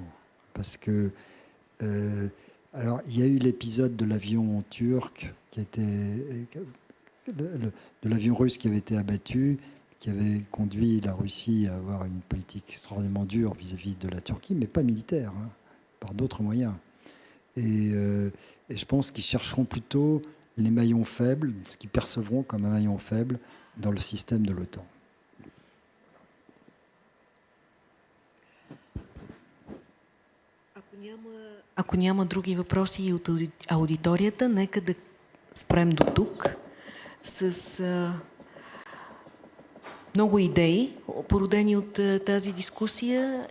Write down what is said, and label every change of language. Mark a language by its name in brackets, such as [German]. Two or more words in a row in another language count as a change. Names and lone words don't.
[French] Parce que, alors, il y a eu l'épisode de l'avion turc, de l'avion russe qui avait été abattu, qui avait conduit la Russie à avoir une politique extraordinairement dure vis-à-vis de la Turquie, mais pas militaire, hein, par d'autres moyens. Et je pense qu'ils chercheront plutôt les maillons faibles, ce qu'ils percevront comme un maillon faible dans le système de l'OTAN. [Bulgarian] Ако няма други въпроси от аудиторията, нека да спрем до тук с много идеи, породени от тази дискусия.